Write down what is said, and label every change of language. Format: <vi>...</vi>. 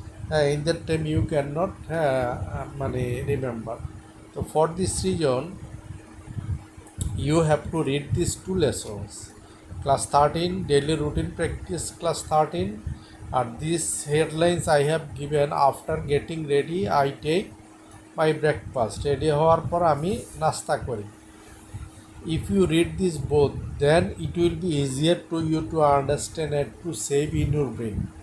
<en>In that time you cannot remember. So for this reason you have to read these two lessons. Class 13 daily routine practice, class 13, and these headlines I have given. After getting ready I take my breakfast.</en> <bn>Ready হওয়ার পর আমি নাস্তা করি।</bn> <en>If you read this both, then it will be easier to you to understand and to save in your brain.</en>